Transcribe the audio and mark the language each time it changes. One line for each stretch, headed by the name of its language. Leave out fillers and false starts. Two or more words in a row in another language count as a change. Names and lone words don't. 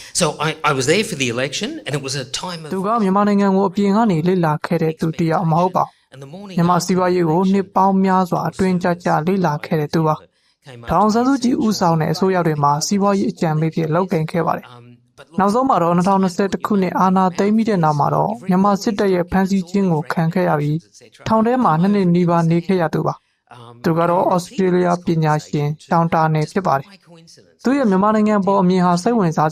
English: So I was there for the election, and it was a time of.
Burmese: သူကမြန်မာနိုင်ငံကိုအပြင်ကနေလေ့လာခဲ့တဲ့သူတယောက်မဟုတ်ပါဘူးမြန်မာစီးပွားရေးကိုနှစ်ပေါင်းများစွာအတွင်းကြကြလေ့လာခဲ့တဲ့သူပါဒေါအောင်ဆန်းစုကြည်ဦးဆောင်တဲ့အစိုးရတွေမှာစီးပွားရေးအကြံပေးဖြစ်လုပ်ကိုင်ခဲ့ပါတယ်နောက်ဆုံးမှာတော့2021ခုနှစ်အာဏာသိ မ်းပြီးတဲ့နောက်မှာတော့မြန်မာစစ်တပ်ရဲ့ဖမ်းဆီးခြင်းကိုခံခဲ့ရပြီးထောင်ထဲမှာ2နှစ်နီးပါးနေခဲ့ရသူပါသူကတော့ဩစတြေးလျပညာရှင်တောင်တာနယ်ဖြစ်ပါတယ်သူရဲ့မြန်မာနိုင်ငံပေါ်အမြင်ဟာစိတ်ဝင်စားစ